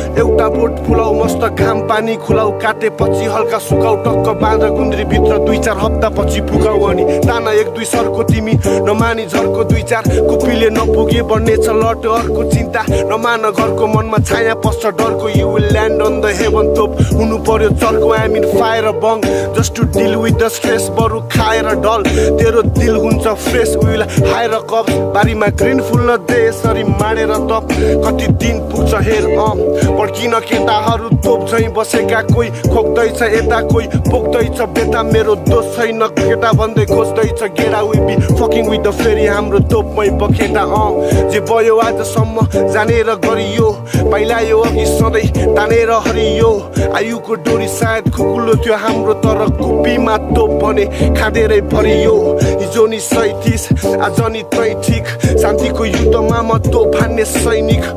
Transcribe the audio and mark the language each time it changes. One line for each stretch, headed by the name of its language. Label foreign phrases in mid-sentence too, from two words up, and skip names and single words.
Nepali: एउटा बोट फुलाऊ, मस्त घाम पानी खुलाऊ, काटेपछि हल्का सुकाऊ, टक्क बाँध गुन्द्री भित्र दुई चार हप्ता पछि फुकाऊ। अनि ताना एक दुई सरको तिमी नमानी झर्को दुई चार, कुपीले नपुगे बढ्ने छ लट अर्को चिन्ता। नमान घरको मनमा छाया पस्छ डरको,
English: you will land on the heaven top।
Nepali: हुनु पर्यो चर्को,
English: I mean fire bong, just to deal with the stress,
Nepali: बरु खाएर डल, तेरो दिल हुन्छ फ्रेस,
English: we will hire a cop।
Nepali: बारीमा ग्रिन फुल्न दे यसरी माडेर तप, कति दिन पुग्छ हेर, अँ। पड्किन केटाहरू तोप झैँ बसेका, कोही खोक्दैछ यता, कोही पोख्दैछ बेता। मेरो दोष छैन केटा भन्दै खोज्दैछ गेडा,
English: we be fucking with the
Nepali: फेरि हाम्रो तोपमै बखेटा,
English: अँ।
Nepali: जे भयो आजसम्म जानेर गरियो, पाइलायो अघि सधैँ तानेर हरियो। आयुको डोरी सायद खुकुलो थियो हाम्रो, तर कुपीमा तोप भने खाँदेरै भरियो। हिजो नि सैँतिस, आज नि तैँतिक। शान्तिको युद्धमा म तोप हान्ने सैनिक।